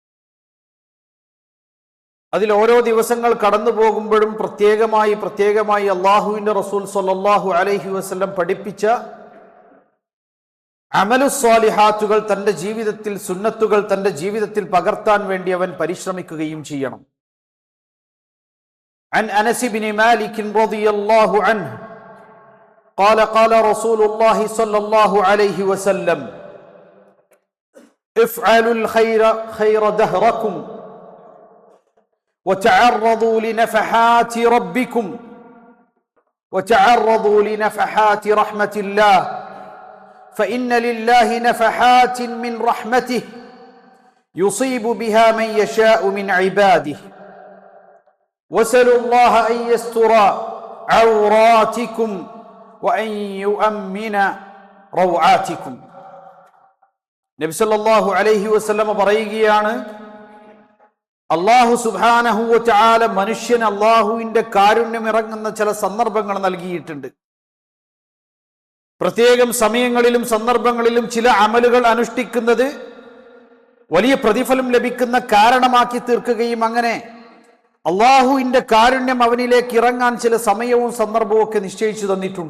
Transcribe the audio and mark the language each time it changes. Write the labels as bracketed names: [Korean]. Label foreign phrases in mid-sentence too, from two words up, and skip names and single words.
[Malayalam] അതിൽ ഓരോ ദിവസങ്ങൾ കടന്നു പോകുമ്പോഴും പ്രത്യേകമായി അള്ളാഹുവിൻ്റെ റസൂൽ [Arabic] صلى الله عليه وسلم [Malayalam] പഠിപ്പിച്ച അമലുസ്സാലിഹാത്തുകൾ തൻ്റെ ജീവിതത്തിൽ, സുന്നത്തുകൾ തൻ്റെ ജീവിതത്തിൽ പകർത്താൻ വേണ്ടി അവൻ പരിശ്രമിക്കുകയും ചെയ്യണം. [Arabic] عن أنس بن مالك رضي الله عنه قال قال رسول الله صلى الله عليه وسلم افعلوا الخير خير دهركم وتعرضوا لنفحات ربكم وتعرضوا لنفحات رحمة الله فإن لله نفحات من رحمته يصيب بها من يشاء من عباده واسألوا الله أن يستر عوراتكم وأن يؤمن روعاتكم. [Malayalam] നബി [Arabic] صلى الله عليه وسلم [Malayalam] പറയുകയാണ്, അല്ലാഹു [Arabic] سبحانه وتعالى [Malayalam] മനുഷ്യന് അല്ലാഹുവിൻ്റെ കാരുണ്യം ഇറങ്ങുന്ന ചില സന്ദർഭങ്ങൾ നൽകിയിട്ടുണ്ട്. പ്രത്യേകം സമയങ്ങളിലും സന്ദർഭങ്ങളിലും ചില അമലുകൾ അനുഷ്ഠിക്കുന്നത് വലിയ പ്രതിഫലം ലഭിക്കുന്ന കാരണമാക്കി തീർക്കുകയും അങ്ങനെ അള്ളാഹുവിൻ്റെ കാരുണ്യം അവനിലേക്ക് ഇറങ്ങാൻ ചില സമയവും സന്ദർഭവും ഒക്കെ നിശ്ചയിച്ചു തന്നിട്ടുണ്ട്.